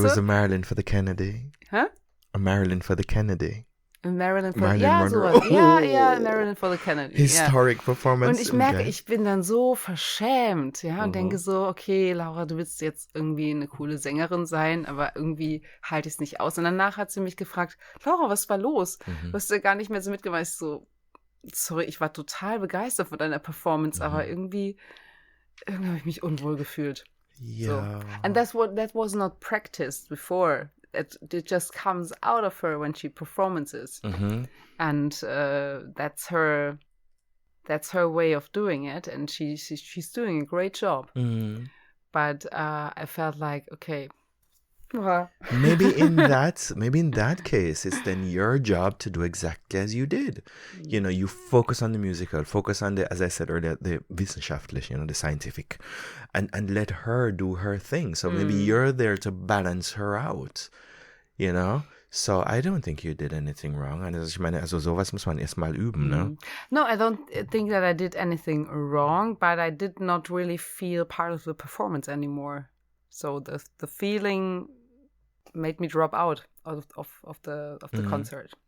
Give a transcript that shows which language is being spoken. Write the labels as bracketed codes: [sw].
[en] She was a Marilyn for the Kennedy. Hä? A Marilyn for the Kennedy. Marilyn Monroe. [de] sowas. Ja, [en] Marilyn for the Kennedy. Historic performance. [de] Und ich merke, ich bin dann so verschämt, und denke so, okay, Laura, du willst jetzt irgendwie eine coole Sängerin sein, aber irgendwie halte ich es nicht aus. Und danach hat sie mich gefragt, Laura, was war los? Du hast ja gar nicht mehr so mitgemacht. Ich so, sorry, ich war total begeistert von deiner Performance, aber irgendwie habe ich mich unwohl gefühlt. [en] Yeah. So. And that was not practiced before. It just comes out of her when she performances, and that's her way of doing it, and she's doing a great job. But I felt like, okay, maybe in that case, it's then your job to do exactly as you did. You know, you focus on the musical, focus on the, as I said earlier, the wissenschaftlich, the scientific, and let her do her thing. So maybe you're there to balance her out, So I don't think you did anything wrong. [de] Und ich meine, also sowas muss man erstmal üben, ne? [en] No, I don't think that I did anything wrong, but I did not really feel part of the performance anymore. So the feeling made me drop out of the concert.